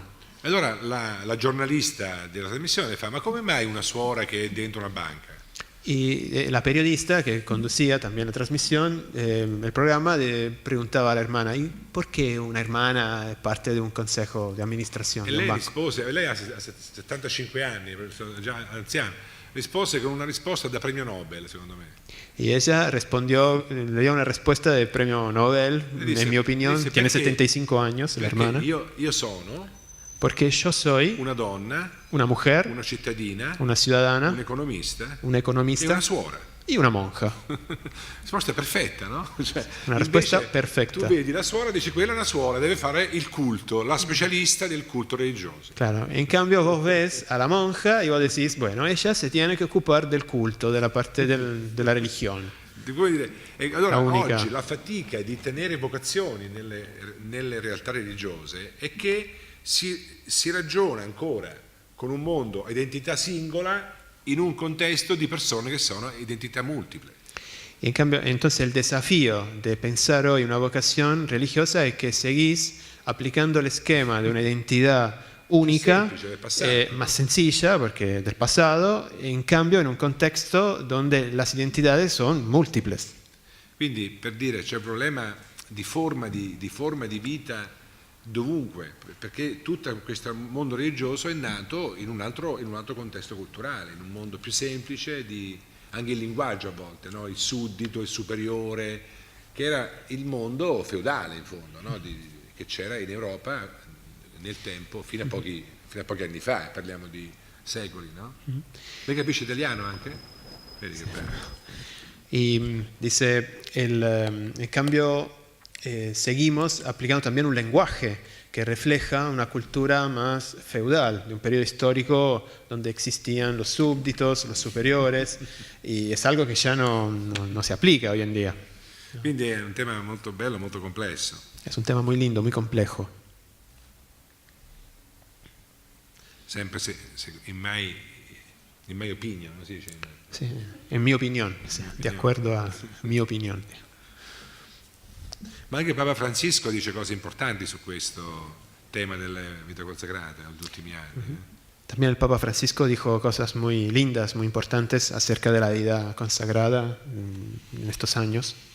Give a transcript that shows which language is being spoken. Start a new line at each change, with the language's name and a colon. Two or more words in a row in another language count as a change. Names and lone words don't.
Italian: Allora la giornalista della trasmissione fa: ma come mai una suora che è dentro una banca?
Spanish: Y la periodista que conducía también la transmisión, el programa, preguntaba a la hermana: ¿y por qué una hermana es parte de un consejo de administración
Italian: E
Spanish: de un
Italian: lei
Spanish: banco?
Italian: rispose, lei ha 75 anni, già anziana, rispose con una risposta da premio Nobel, secondo me.
Spanish: Y ella respondió, le dio una respuesta de premio Nobel,
Italian: Le dice-
Spanish: en mi opinión,
Italian: dice,
Spanish: tiene
Italian: perché-
Spanish: 75 años, la
Italian: Perché
Spanish: hermana,
Italian: io sono
Spanish: porque yo soy
Italian: una donna,
Spanish: una mujer,
Italian: una cittadina,
Spanish: una un ciudadana,
Italian: economista
Spanish: un
Italian: e
Spanish: economista
Italian: una suora.
Spanish: y una monja.
Italian: Risposta perfetta, no? Cioè, Una risposta invece perfetta. Tu vedi la suora, dici quella è una suora, deve fare il culto, la specialista del culto religioso.
Spanish: Claro, en cambio vos ves a la monja y vos decís, bueno, ella se tiene que ocupar del culto, de la parte de la religión.
Italian: Come dire, e allora
Spanish: La unica.
Italian: oggi la fatica di tenere vocazioni nelle realtà religiose è che si ragiona ancora con un mondo a identità singola in un contesto di persone che sono identità multiple.
Spanish: Y en cambio, entonces el desafío de pensar hoy una vocación religiosa es que seguís aplicando el esquema de una identidad única,
Italian: semplice, del passato.
Spanish: más sencilla, porque del pasado, en cambio en un contexto donde las identidades son múltiples.
Italian: Quindi per dire c'è un problema di forma di vita dovunque, perché tutto questo mondo religioso è nato in un altro contesto culturale, in un mondo più semplice, anche il linguaggio a volte, no? Il suddito, il superiore, che era il mondo feudale in fondo, no? Che c'era in Europa nel tempo, fino a pochi anni fa, parliamo di secoli, no? Lei capisce italiano anche? Vedi che bello.
Spanish: Y dice, en cambio, seguimos aplicando también un lenguaje que refleja una cultura más feudal, de un periodo histórico donde existían los súbditos, los superiores, y es algo que ya no se aplica hoy en día.
Italian: Quindi è un tema molto bello, molto complesso.
Spanish: Es un tema muy lindo, muy complejo.
Italian: Sempre
English: in my opinion,
Italian: non si dice?
Spanish: Sí, en mi opinión, sí, de acuerdo a mi opinión.
Italian: Ma anche Papa Francisco dice cose importanti su questo tema della vita consacrata negli ultimi anni.
Spanish: También el Papa Francisco dijo cosas muy lindas, muy importantes acerca de la vida consagrada en estos años.